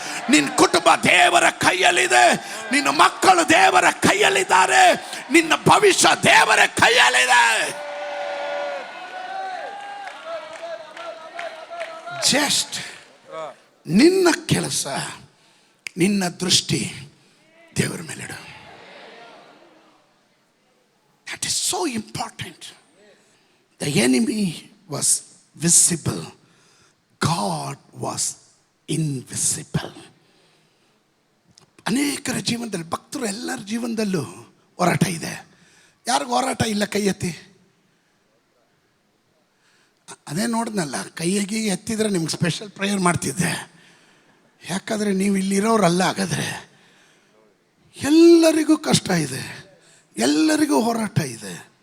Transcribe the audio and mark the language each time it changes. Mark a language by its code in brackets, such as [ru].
[kn] ನಿನ್ನ ಕುಟುಂಬ ದೇವರ ಕೈಯಲ್ಲಿದೆ, ನಿನ್ನ ಮಕ್ಕಳು ದೇವರ ಕೈಯಲ್ಲಿದ್ದಾರೆ, ನಿನ್ನ ಭವಿಷ್ಯ ದೇವರ ಕೈಯಲ್ಲಿದೆ. ಜಸ್ಟ್ ನಿನ್ನ ಕೆಲಸ, ನಿನ್ನ ದೃಷ್ಟಿ ದೇವರ ಮೇಲಿಡು. [en] That is so important. The enemy was visible, God was invisible. [kn] ಅನೇಕರ ಜೀವನದಲ್ಲಿ, ಭಕ್ತರು ಎಲ್ಲರ ಜೀವನದಲ್ಲೂ ಹೋರಾಟ ಇದೆ. ಯಾರಿಗೂ ಹೋರಾಟ ಇಲ್ಲ? ಕೈ ಎತ್ತಿ. ಅದೇ ನೋಡಿದ್ನಲ್ಲ, ಕೈಯಾಗಿ ಎತ್ತಿದ್ರೆ ನಿಮ್ಗೆ ಸ್ಪೆಷಲ್ ಪ್ರೇಯರ್ ಮಾಡ್ತಿದ್ದೆ. ಯಾಕಂದರೆ ನೀವು ಇಲ್ಲಿರೋರಲ್ಲ. ಹಾಗಾದರೆ ಎಲ್ಲರಿಗೂ ಕಷ್ಟ ಇದೆ, ಎಲ್ಲರಿಗೂ ಹೋರಾಟ ಇದೆ.